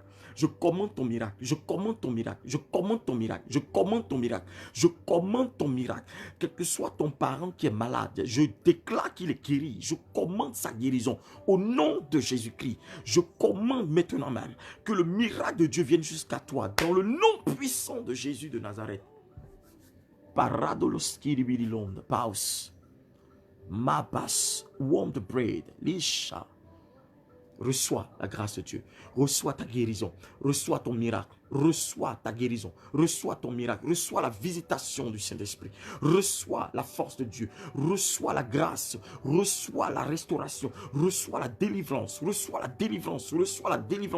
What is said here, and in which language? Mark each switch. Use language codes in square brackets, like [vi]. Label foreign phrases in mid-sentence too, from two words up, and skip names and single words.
[fr] Je commande ton miracle, je commande ton miracle, je commande ton miracle, je commande ton miracle, je commande ton miracle. Quel que soit ton parent qui est malade, je déclare qu'il est guéri, je commande sa guérison. Au nom de Jésus-Christ, je commande maintenant même que le miracle de Dieu vienne jusqu'à toi, dans le nom puissant de Jésus de Nazareth. Paradoloskiribilonde, paus, mabas, warm the bread, lisha. Reçois la grâce de Dieu. Reçois ta guérison. Reçois ton miracle. Reçois ta guérison. Reçois ton miracle. Reçois la visitation du Saint-Esprit. Reçois la force de Dieu. Reçois la grâce. Reçois la restauration. Reçois la délivrance. Reçois la délivrance. Reçois la délivrance.